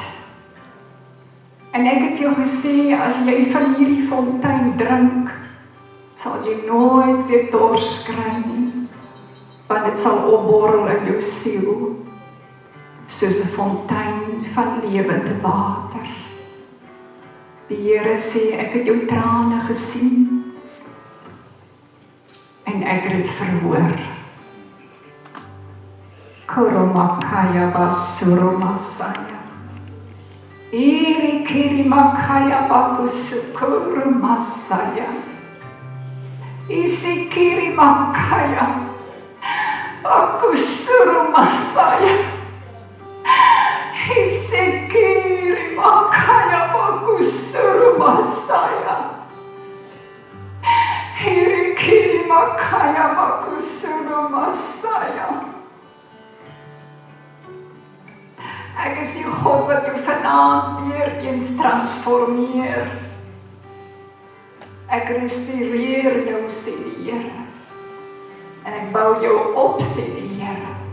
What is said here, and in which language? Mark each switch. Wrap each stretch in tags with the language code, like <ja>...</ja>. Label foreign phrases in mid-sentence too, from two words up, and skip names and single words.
<af>En ek het jou gesê, as jy van hierdie fontein drink, sal jy nooit weer dors kry nie, want dit sal opborrel in jou siel, soos 'n fontein van lewende water. Die Here sê, ek het jou trane gesien, en ek het dit verhoor. Koromakaya basuromasaya. Iri kiri makaya bakusukuru masaya. Isi kiri makaya bakusuru masaya. Isi kiri makaya bakusuru masaya. Iri kiri makaya bakusuru masaya. Ek is die God wat jou vanaand weer eens transformeer. Ek restoreer jou, sê die Here. En ek bou jou op, sê die Here.</af>